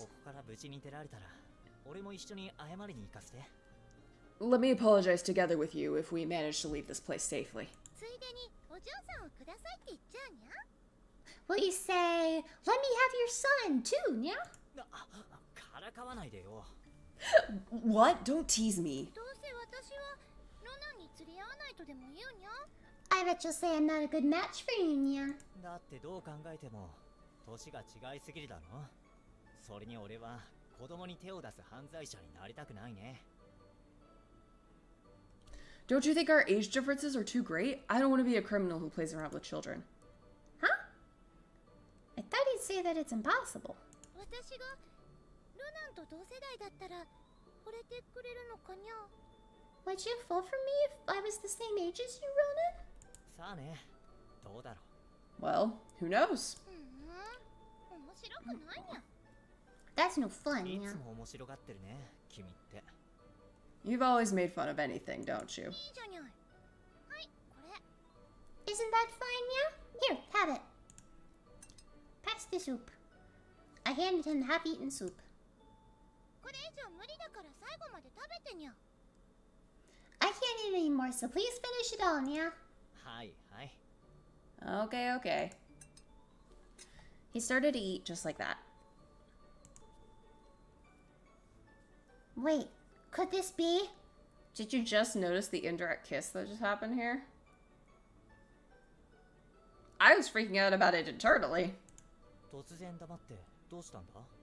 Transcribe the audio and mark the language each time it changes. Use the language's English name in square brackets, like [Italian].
[Japanese] ここから無事に出られたら俺も一緒に謝りに行かせて。 [English] Let me apologize together with you if we manage to leave this place safely. [Japanese] ついでにお嬢さんをくださいって言っちゃうにゃ。 [English] Will you say, let me have your son too, nya? [Japanese] からかわないでよ。 [English] What? Don't tease me. [Japanese] どうせ私はロナに釣り合わないとでも言うにゃ。 [English] I bet you'll say I'm not a good match for you, nya. [Japanese] だってどう考えても年が違いすぎるだろ。それに俺は子供に手を出す犯罪者になりたくないね。 [English] Don't you think our age differences are too great? I don't want to be a criminal who plays around with children. Huh? I thought he'd say that it's impossible. [Japanese] 私がロナンと同世代だったら惚れてくれるのかにゃ。 [English] Would you fall for me if I was the same age as you, Ronan? [Japanese] さあね、どうだろ [English] Well, who knows? [Japanese] 面白くないにゃ。 [English] That's no fun, う。い nya. [Japanese] つも面白がってるね、君って。 [English] You've always made fun of anything, don't you? [Japanese] いいじゃにゃい。はい、これ。 [English] Isn't that fine, nya? Here, have it. Pass the soup. I handed him the half-eaten soup. [Japanese] これ以上無理だから最後まで食べてにゃ。 [English] I can't eat anymore, so please finish it all, nya. [Japanese] はいはい。 [English] Okay, okay. He started to eat just like that. Wait, could this be? Did you just notice the indirect kiss that just happened here? I was freaking out about it internally. [Japanese] 突然黙ってどうしたんだ？